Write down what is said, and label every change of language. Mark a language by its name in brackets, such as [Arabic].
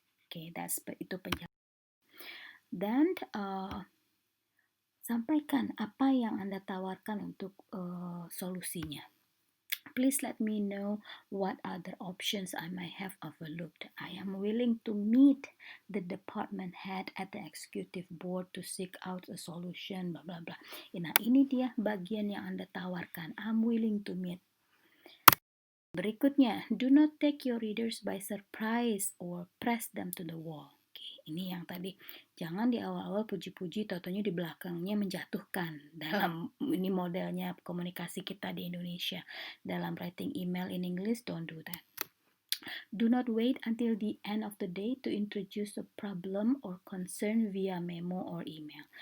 [Indonesian] Oke, itu penjelasan. Dan sampaikan apa yang Anda tawarkan untuk solusinya. [English] Please let me know what other options I might have overlooked. I am willing to meet the department head at the executive board to seek out a solution, bla bla bla. [Indonesian] Nah, ini dia bagian yang Anda tawarkan. [English] I'm willing to meet. Berikutnya, do not take your readers by surprise or press them to the wall. [Indonesian] Ini yang tadi, jangan di awal-awal puji-puji, totonya di belakangnya menjatuhkan. Dalam ini modelnya komunikasi kita di Indonesia. [English] Dalam writing email in English, don't do that. Do not wait until the end of the day to introduce a problem or concern via memo or email.